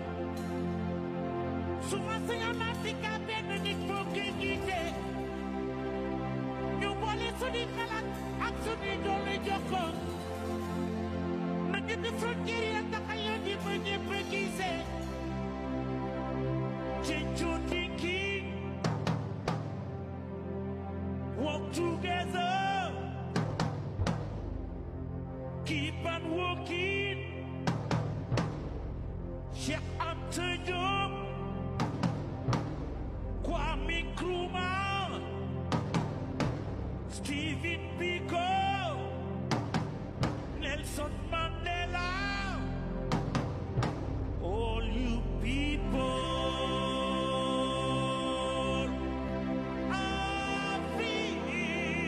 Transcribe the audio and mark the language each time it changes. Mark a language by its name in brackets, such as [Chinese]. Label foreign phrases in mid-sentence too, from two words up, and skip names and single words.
[Wolof] su ma sañoon Afrika benn nit foo koy jiite ñu boole suñuy xalaat ak suñuy doole jox ko na ñetti frontière ya taxa yoon yi ba ñëpp gisee ci cuuti kii [English] walk together keep on walking Cheikh Anta Diop Kwame Nkrumah Stephen Biko Nelson Mandela all you people Africa